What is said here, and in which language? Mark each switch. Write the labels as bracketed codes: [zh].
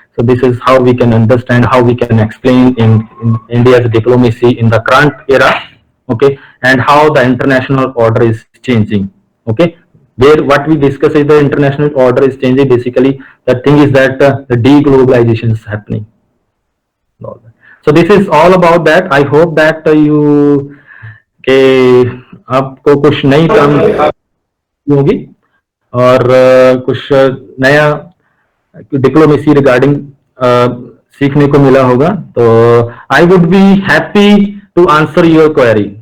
[en] So this is how we can understand, how we can explain in India's diplomacy in the current era, okay, and how the international order is changing, okay. Where what we discuss is the international order is changing. Basically, the thing is that the deglobalization is happening. So this is all about that. I hope that you [hi] आपको कुछ नई काम होगी और कुछ नया diplomacy regarding सीखने को मिला होगा. [en] तो I would be happy to answer your query.